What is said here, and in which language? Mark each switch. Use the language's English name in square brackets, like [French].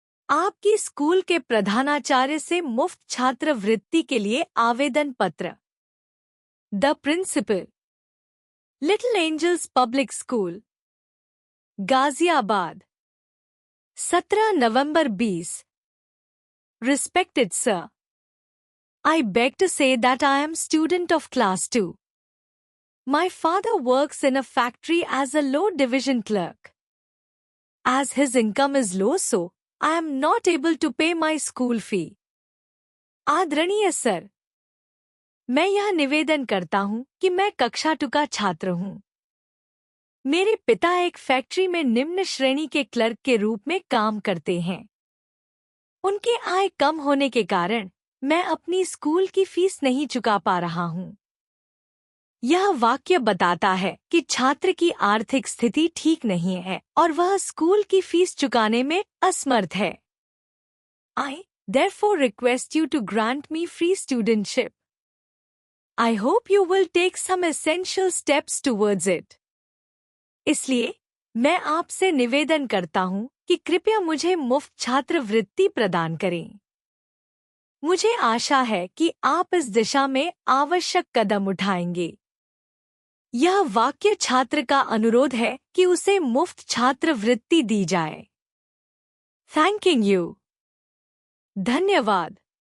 [Hindi] आपकी स्कूल के प्रधानाचार्य से मुफ्त छात्रवृत्ति के लिए आवेदन पत्र। [English] The principal. Little angels public school, Ghaziabad, 17 November 20। Respected sir, I beg to say that I am student of class 2. My father works in a factory as a low division clerk. As his income is low, so I am not able to pay my school fee. [Hindi] आदरणीय sir, मैं यह निवेदन करता हूँ कि मैं कक्षा 2 का छात्र हूँ। मेरे पिता एक फैक्ट्री में निम्न श्रेणी के क्लर्क के रूप में काम करते हैं। उनकी आय कम होने के कारण मैं अपनी स्कूल की फीस नहीं चुका पा रहा हूँ। यह वाक्य बताता है कि छात्र की आर्थिक स्थिति ठीक नहीं है और वह स्कूल की फीस चुकाने में असमर्थ है। [English] I therefore request you to grant me free studentship. I hope you will take some essential steps towards it. [Hindi] इसलिए मैं आपसे निवेदन करता हूँ कि कृपया मुझे मुफ्त छात्रवृत्ति प्रदान करें। मुझे आशा है कि आप इस दिशा में आवश्यक कदम उठाएंगे। यह वाक्य छात्र का अनुरोध है कि उसे मुफ्त छात्रवृत्ति दी जाए। [English] Thanking you. [Hindi] धन्यवाद।